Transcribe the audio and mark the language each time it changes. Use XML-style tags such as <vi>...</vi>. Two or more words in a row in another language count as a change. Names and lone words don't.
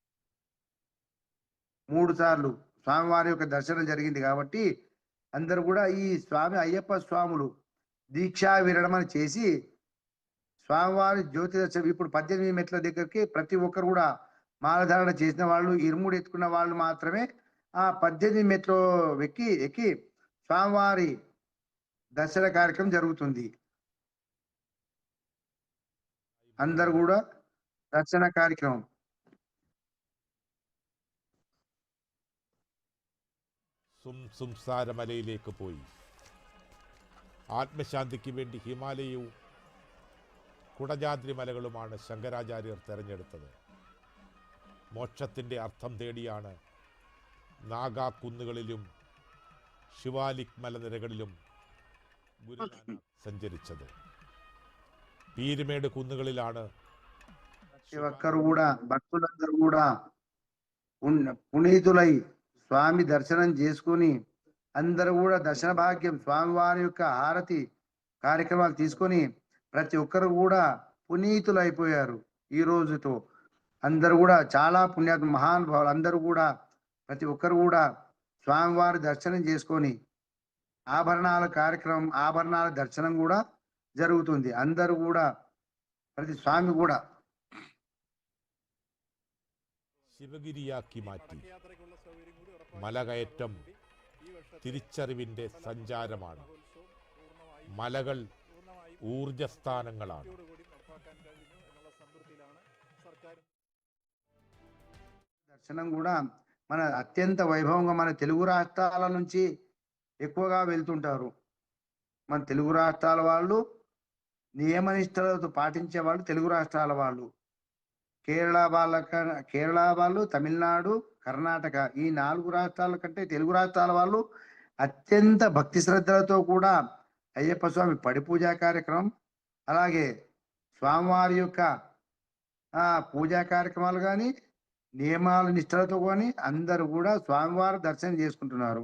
<te>3 సార్లు స్వామివారి యొక్క దర్శనం జరిగింది కాబట్టి అందరూ కూడా ఈ స్వామి అయ్యప్ప స్వాములు దీక్షా విరమణ చేసి స్వామివారి జ్యోతి దర్శనం ఇప్పుడు 18 మెట్ల దగ్గరికి ప్రతి ఒక్కరు కూడా మాలధారణ చేసిన వాళ్ళు, ఇరుముడు ఎత్తుకున్న వాళ్ళు మాత్రమే ఆ 18 మెట్లు ఎక్కి స్వామివారి దర్శన కార్యక్రమం జరుగుతుంది. అందరు కూడా దర్శన కార్యక్రమం</te> <ml>സംസാരമലയിലേക്ക് പോയി ആത്മശാന്തിക്ക് വേണ്ടി ഹിമാലയവും കുടജാദ്രി മലകളുമാണ് ശങ്കരാചാര്യർ തിരഞ്ഞെടുത്തത്. മോക്ഷത്തിൻ്റെ അർത്ഥം തേടിയാണ് നാഗാ കുന്നുകളിലും ശിവാലിക് മലനിരകളിലും ഗുരുനാനക് സഞ്ചരിച്ചത്. പീരുമേട് കുന്നുകളിലാണ്</ml> <te>ప్రతి ఒక్కరు కూడా భక్తులందరూ కూడా పునీతులై స్వామి దర్శనం చేసుకుని అందరూ కూడా దర్శన భాగ్యం స్వామివారి యొక్క హారతి కార్యక్రమాలు తీసుకొని ప్రతి ఒక్కరు కూడా పునీతులు అయిపోయారు. ఈ రోజుతో అందరూ కూడా చాలా పుణ్యాత్మ మహానుభావులు అందరూ కూడా ప్రతి ఒక్కరు కూడా స్వామివారి దర్శనం చేసుకొని ఆభరణాల దర్శనం కూడా జరుగుతుంది. అందరూ కూడా ప్రతి స్వామి కూడా</te> <ml>ശിവഗിരിയാക്കി മാറ്റി. മലകയറ്റം തിരിച്ചറിവിൻ്റെ സഞ്ചാരമാണ്. മലകൾ ഊർജസ്ഥാനങ്ങളാണ്.</ml> <te>దర్శనం కూడా మన అత్యంత వైభవంగా మన తెలుగు రాష్ట్రాల నుంచి ఎక్కువగా వెళ్తుంటారు. మన తెలుగు రాష్ట్రాల వాళ్ళు నియమనిష్టలతో పాటించే వాళ్ళు తెలుగు రాష్ట్రాల వాళ్ళు, కేరళ వాళ్ళు, తమిళనాడు, కర్ణాటక ఈ 4 రాష్ట్రాల కంటే తెలుగు రాష్ట్రాల వాళ్ళు అత్యంత భక్తి శ్రద్ధలతో కూడా అయ్యప్ప స్వామి పడి పూజా కార్యక్రమం అలాగే స్వామివారి యొక్క పూజా కార్యక్రమాలు కానీ నియమాల నిష్టలతో కానీ అందరూ కూడా స్వామివారి దర్శనం చేసుకుంటున్నారు.</te>